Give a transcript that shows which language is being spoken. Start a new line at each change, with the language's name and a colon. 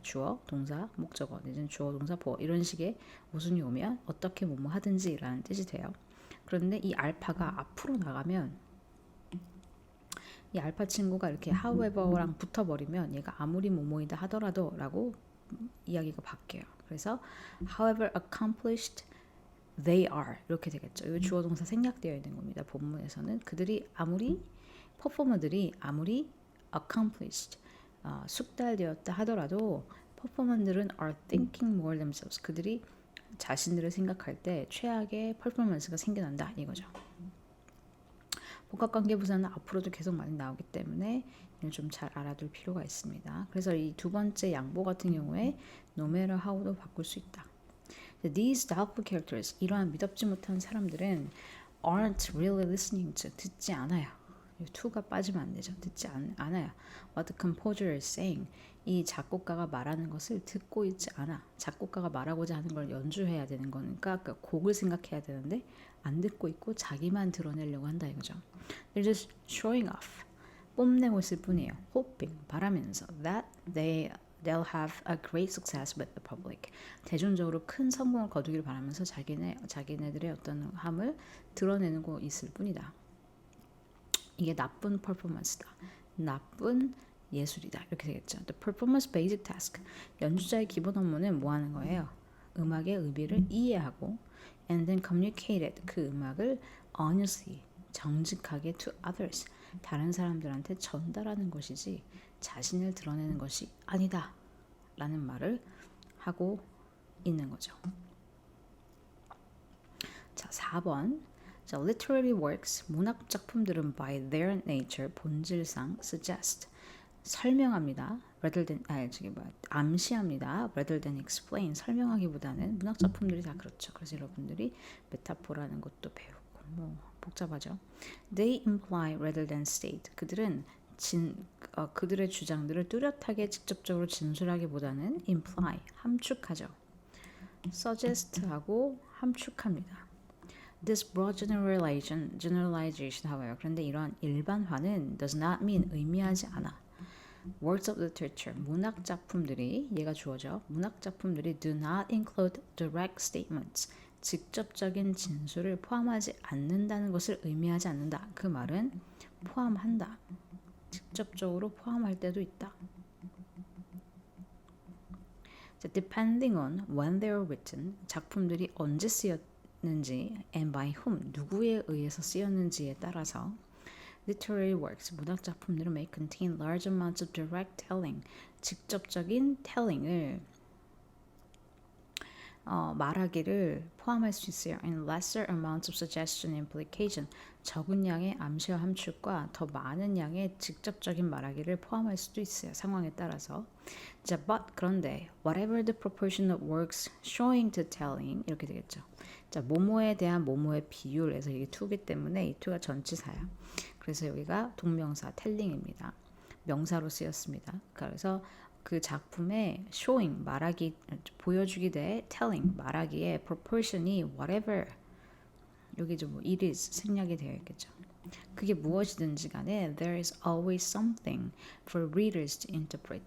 Korean: 주어, 동사, 목적어, 이제 주어, 동사, 보어 이런 식의 어순이 오면 어떻게 뭐뭐 하든지라는 뜻이 돼요. 그런데 이 알파가 앞으로 나가면 이 알파 친구가 이렇게 however랑 붙어버리면 얘가 아무리 뭐뭐이다 하더라도 라고 이야기가 바뀌어요.
English: 그래서 however accomplished they are
Korean: 이렇게 되겠죠. 이 주어 동사 생략되어 있는 겁니다. 본문에서는 그들이 아무리 퍼포머들이 아무리 accomplished 숙달되었다 하더라도 퍼포먼들은
English: are thinking more themselves.
Korean: 그들이 자신들을 생각할 때 최악의 퍼포먼스가 생겨난다 이거죠. 복합관계부사는 앞으로도 계속 많이 나오기 때문에 이걸 좀 잘 알아둘 필요가 있습니다. 그래서 이 두 번째 양보 같은 경우에
English: no matter how
Korean: 도 바꿀 수 있다.
English: These doubtful characters,
Korean: 이러한 믿업지 못한 사람들은
English: aren't really listening to,
Korean: 듣지 않아요. to가 빠지면 안 되죠. 듣지 않아요.
English: What the composer is saying,
Korean: 이 작곡가가 말하는 것을 듣고 있지 않아. 작곡가가 말하고자 하는 걸 연주해야 되는 거니까 그 곡을 생각해야 되는데 안 듣고 있고 자기만 드러내려고 한다 이거죠.
English: They're just showing off.
Korean: 뽐내고 있을 뿐이에요.
English: Hoping,
Korean: 바라면서
English: that they'll have a great success with the public.
Korean: 대중적으로 큰 성공을 거두기를 바라면서 자기네들의 어떤 함을 드러내고 있을 뿐이다. 이게 나쁜 퍼포먼스다. 나쁜 예술이다. 이렇게 되겠죠.
English: The performance basic task.
Korean: 연주자의 기본 업무는 뭐 하는 거예요? 음악의 의미를 이해하고
English: and then communicate it.
Korean: 그 음악을 honestly, 정직하게
English: to others.
Korean: 다른 사람들한테 전달하는 것이지 자신을 드러내는 것이 아니다. 라는 말을 하고 있는 거죠. 자, 4번.
English: 자, literary works,
Korean: 문학 작품들은
English: by their nature, 본질상 suggest,
Korean: 설명합니다.
English: rather than,
Korean: 암시합니다.
English: rather than explain,
Korean: 설명하기보다는 문학 작품들이 다 그렇죠. 그래서 여러분들이 메타포라는 것도 배우고 뭐 복잡하죠.
English: They imply rather than state,
Korean: 그들은 그들의 주장들을 뚜렷하게 직접적으로 진술하기보다는 imply, 함축하죠. suggest하고 함축합니다.
English: This broad generalization, however,
Korean: 그런데 이러한 일반화는
English: does not mean,
Korean: 의미하지 않아.
English: Works of literature,
Korean: 문학 작품들이, 얘가 주어져, 문학 작품들이
English: do not include direct statements,
Korean: 직접적인 진술을 포함하지 않는다는 것을 의미하지 않는다. 그 말은 포함한다. 직접적으로 포함할 때도 있다.
English: Depending on when they were written,
Korean: 작품들이 언제 쓰였는지
English: and by whom,
Korean: 누구에 의해서 쓰였는지에 따라서
English: literary works, 문학 작품들은 may contain large amounts of direct telling,
Korean: 직접적인 telling을 말하기를 포함할 수 있어요.
English: And lesser amounts of suggestion and implication,
Korean: 적은 양의 암시와 함축과 더 많은 양의 직접적인 말하기를 포함할 수도 있어요. 상황에 따라서.
English: 자, but 그런데 whatever the proportion of works showing to telling
Korean: 이렇게 되겠죠. 자, 뭐뭐에 대한 뭐뭐의 비율에서 이게 to기 때문에 이 to가 전치사야. 그래서 여기가 동명사 telling입니다. 명사로 쓰였습니다. 그래서 그 작품의 showing, 말하기, 보여주기 대 telling, 말하기의 proportion이 whatever, 여기 좀 it is 생략이 되어 있겠죠. 그게 무엇이든지 간에
English: there is always something for readers to interpret.